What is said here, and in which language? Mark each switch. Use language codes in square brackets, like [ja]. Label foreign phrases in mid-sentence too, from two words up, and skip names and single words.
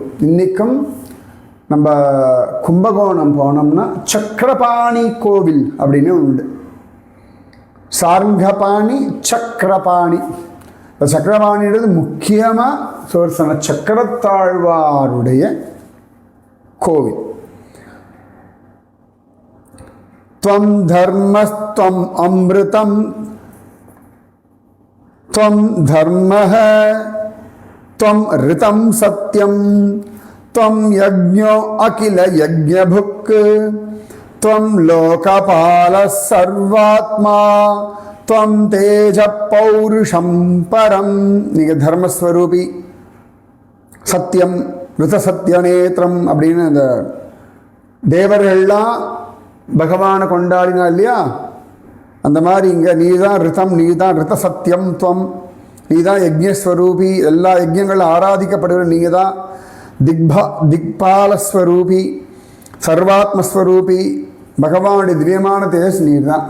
[ta] இன்னைக்கும் நம்ம கும்பகோணம் போனோம்னா சக்கரபாணி கோவில் அப்படின்னு உண்டு. சார்ங்கபாணி சக்கரபாணி. இந்த சக்கரபாணின்றது முக்கியமாக சுதர்சன சக்கரத்தாழ்வாருடைய கோவில். [sa] त्वं धर्मस्त्वं अमृतं त्वं धर्मः त्वं ऋतं सत्यं त्वं यज्ञो अखिल यज्ञभुक् त्वं लोकपालः सर्वात्मा त्वं तेज पौरुषं परं. [ta] நீங்கள் தர்மஸ்வரூபி, சத்தியம், ரித சத்தியநேத்திரம் அப்படின்னு அந்த தேவர்கள்லாம் பகவானை கொண்டாடினா இல்லையா, அந்த மாதிரி இங்கே நீ தான் ரிதம், நீ தான் ரித சத்தியம், துவம், நீ தான் யஜ்ஞஸ்வரூபி, எல்லா யஜ்ஞங்களும் ஆராதிக்கப்படுகிற நீங்கள் தான் திக்பாலஸ்வரூபி, சர்வாத்மஸ்வரூபி, பகவானுடைய திவ்யமான தேஜஸ் நீர் தான்.